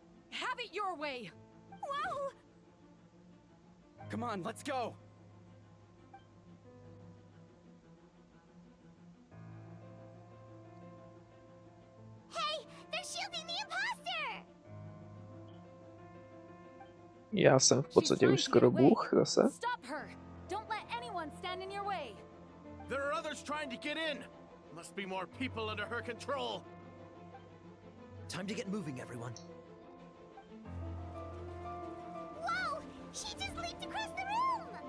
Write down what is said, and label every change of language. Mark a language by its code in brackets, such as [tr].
[en] Have it your way! Whoa! Come on, let's go! Hey, they're shielding the imposter! [cs] Já jsem v podstatě už skoro bůh zase. [en] Stop her! Don't let anyone stand in your way! There are others trying to get in! Must be more people under her control! Time to get moving, everyone. Whoa! She just leaped across the room!